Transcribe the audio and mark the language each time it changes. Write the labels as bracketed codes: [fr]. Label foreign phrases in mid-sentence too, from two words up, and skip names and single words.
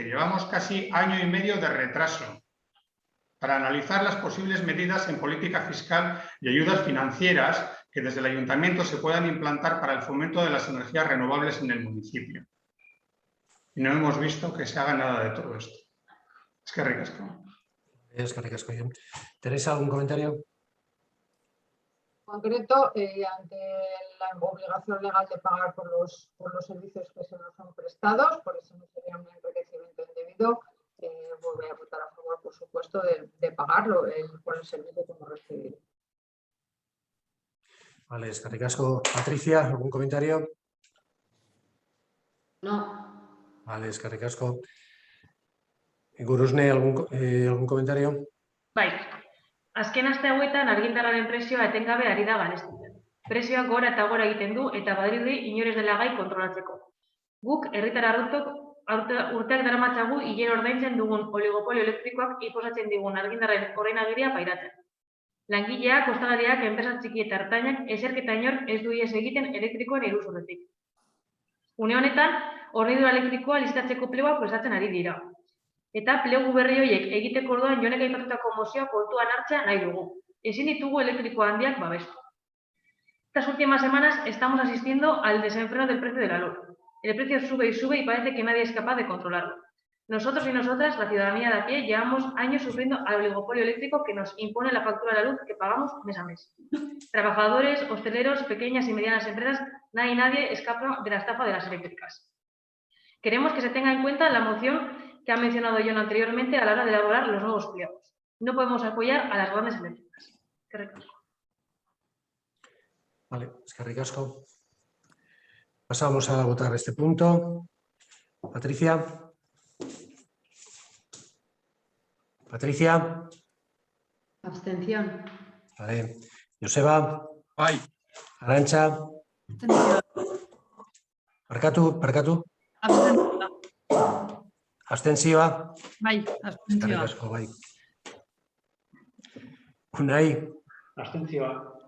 [es] Llevamos casi año y medio de retraso para analizar las posibles medidas en política fiscal y ayudas financieras que desde el ayuntamiento se puedan implantar para el fomento de las energías renovables en el municipio. Y no hemos visto que se haga nada de todo esto. [eu] Eskerrik asko. Eskerrik asko, Jon. [es] ¿Teresa, algún comentario? Concreto, ante la obligación legal de pagar por los servicios que se nos son prestados, por eso no sería un enriquecimiento indebido, voy a votar a favor, por supuesto, de pagarlo por el servicio que hemos recibido. Vale, [eu] eskerrik asko. [es] Patricia, ¿algún comentario? No. Vale, [eu] eskerrik asko. Gurusne, [es] ¿algún comentario? [eu] Bai, azken aste hauetan argindarraren prezioa etengabe ari da garestitzen. Prezioak gora eta gora egiten du eta badirudi inor ez dela gai kontrolatzeko. Guk herritar urteak daramatzagu hilero ordaintzen dugun oligopolio elektrikoak inposatzen digun argindarren ordenagiria pairatzen. Langileak, ostalariak, enpresa txiki eta ertainak ezerketa inor ez du ihes egiten elektrikoen iruzurretik. Une honetan, hornidura elektrikoa lizitatzeko plegoak prestatzen ari dira. Eta plegu berri horiek egiteko orduan Jonek aipatutako mozioa kontuan hartzea nahi dugu. Ezin ditugu elektriko handiak babestu. [es] Estas últimas semanas estamos asistiendo al desenfreno del precio de la luz. El precio sube y sube y parece que nadie es capaz de controlarlo. Nosotros y nosotras, la ciudadanía de a pie, llevamos años sufriendo al oligopolio eléctrico que nos impone la factura de la luz que pagamos mes a mes. Trabajadores, hosteleros, pequeñas y medianas empresas, nadie escapa de la estafa de las eléctricas. Queremos que se tenga en cuenta la moción que ha mencionado Jon anteriormente a la hora de elaborar los nuevos pliegos. No podemos apoyar a las grandes eléctricas. [eu] Eskerrik asko. Vale, eskerrik asko. [es] Pasamos a votar este punto. Patricia. Patricia. Abstención. Vale. Joseba. [eu] Bai. Arantxa. Abstentzioa. Barkatu. Abstentzioa. Bai, Eskerrik abstentzioa. asko, bai. Unai. Abstentzioa.